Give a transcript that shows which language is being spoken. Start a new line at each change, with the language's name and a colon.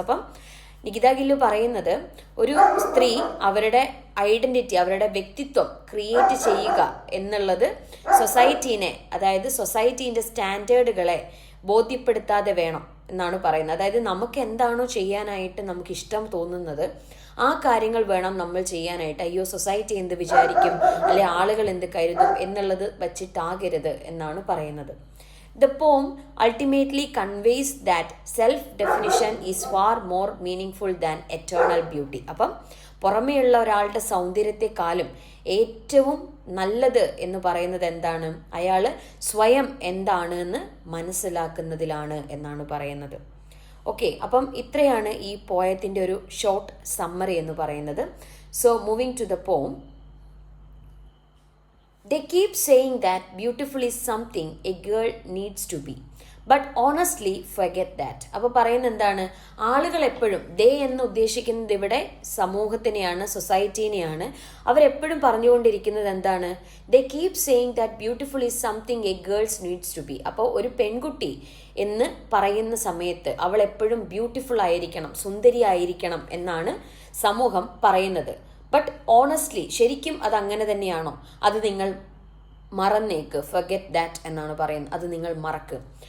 Malayalam: അപ്പം നികിത ഗില്ല് പറയുന്നത് ഒരു സ്ത്രീ അവരുടെ ഐഡൻറ്റിറ്റി, അവരുടെ വ്യക്തിത്വം ക്രിയേറ്റ് ചെയ്യുക എന്നുള്ളത് സൊസൈറ്റീനെ, അതായത് സൊസൈറ്റീൻ്റെ സ്റ്റാൻഡേർഡുകളെ ബോധ്യപ്പെടുത്താതെ വേണം എന്നാണ് പറയുന്നത്. അതായത് നമുക്ക് എന്താണോ ചെയ്യാനായിട്ട് നമുക്ക് ഇഷ്ടം തോന്നുന്നത് ആ കാര്യങ്ങൾ വേണം നമ്മൾ ചെയ്യാനായിട്ട്. അയ്യോ സൊസൈറ്റി എന്ത് വിചാരിക്കും, അല്ലെ ആളുകൾ എന്ത് കരുതും എന്നുള്ളത് വച്ചിട്ടാകരുത് എന്നാണ് പറയുന്നത്.
English: The poem ultimately conveys that self-definition is far more meaningful than eternal beauty.
Malayalam: അപ്പം പുറമേയുള്ള ഒരാളുടെ സൗന്ദര്യത്തെക്കാളും ഏറ്റവും നല്ലത് എന്ന് പറയുന്നത് എന്താണ്? അയാൾ സ്വയം എന്താണ് എന്ന് മനസ്സിലാക്കുന്നതിലാണ് എന്നാണ് പറയുന്നത്. ഓക്കെ, അപ്പം ഇത്രയാണ് ഈ പോയത്തിൻ്റെ ഒരു ഷോർട്ട് സമ്മറി എന്ന് പറയുന്നത്.
English: So moving to the poem. They keep saying that beautiful is something a girl needs to be, but honestly forget that.
Malayalam: അപ്പോൾ പറയുന്നത് എന്താണ്? ആളുകൾ എപ്പോഴും ദേ എന്ന് ഉദ്ദേശിക്കുന്നത് ഇവിടെ സമൂഹത്തിനെയാണ്, സൊസൈറ്റീനെയാണ്. അവരെപ്പോഴും പറഞ്ഞുകൊണ്ടിരിക്കുന്നത് എന്താണ്?
English: They keep saying that beautiful is something a girl needs to be.
Malayalam: അപ്പോൾ ഒരു പെൺകുട്ടി എന്ന് പറയുന്ന സമയത്ത് അവൾ എപ്പോഴും ബ്യൂട്ടിഫുൾ ആയിരിക്കണം, സുന്ദരി ആയിരിക്കണം എന്നാണ് സമൂഹം പറയുന്നത്.
English: but honestly
Malayalam: ശരിക്കും അത് അങ്ങനെ തന്നെയാണോ? അത് നിങ്ങൾ മറന്നേക്ക്,
English: forget that
Malayalam: എന്നാണ് പറയുന്നത്. അത് നിങ്ങൾ മറക്ക്.